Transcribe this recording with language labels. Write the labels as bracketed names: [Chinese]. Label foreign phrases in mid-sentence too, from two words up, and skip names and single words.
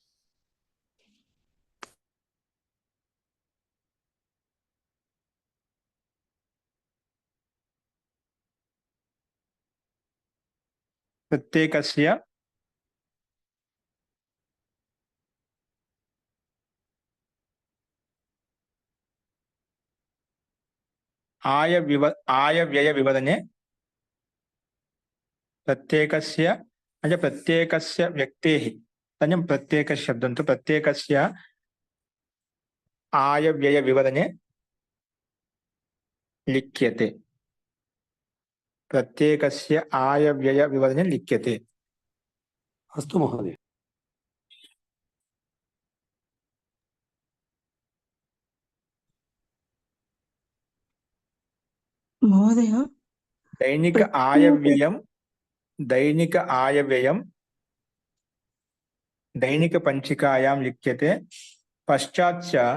[Sanskrit] प्रत्येकस्य आयव्ययविवरणे प्रत्येकस्य అంటే ప్రత్యేకస్య వ్యక్తేః తన్యం ప్రత్యేక శబ్దంతో ప్రత్యేకస్య ఆయవ్యయ వివరణే లిఖ్యతే ప్రత్యేకస్య ఆయవ్యయ వివరణే లిఖ్యతే अस्तु महोदय महोदय दैनिक आयव्ययं दैनिक पंचिकायां लिख्यते पश्चाच्च